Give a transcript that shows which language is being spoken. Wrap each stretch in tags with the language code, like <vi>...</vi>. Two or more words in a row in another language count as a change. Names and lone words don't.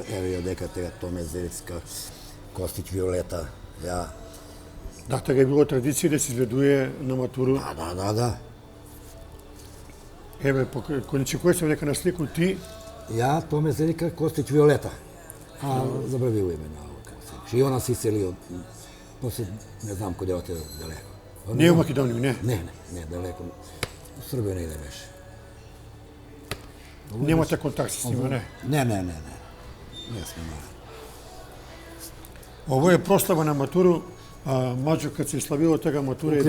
<mk>еве дека тега Томе Зелицка, Костич Виолета, ја. Да, така е било традиција да се изведуе на матуру. Да. Еве, кој се влека на слику ти? Ја, Томе Зелика, Костич Виолета. А забравив име на ово како се И</mk> <sr>ona se iselio,</sr> <mk>после не знам куде отиде далеко. Не у Македонија, не. Не, далеко. У Србија негде беше. Немате контакт с нива, не. Не. Не сме имали. Ово е прослава на матуру, а Маđo kad се славило тега матура е</mk>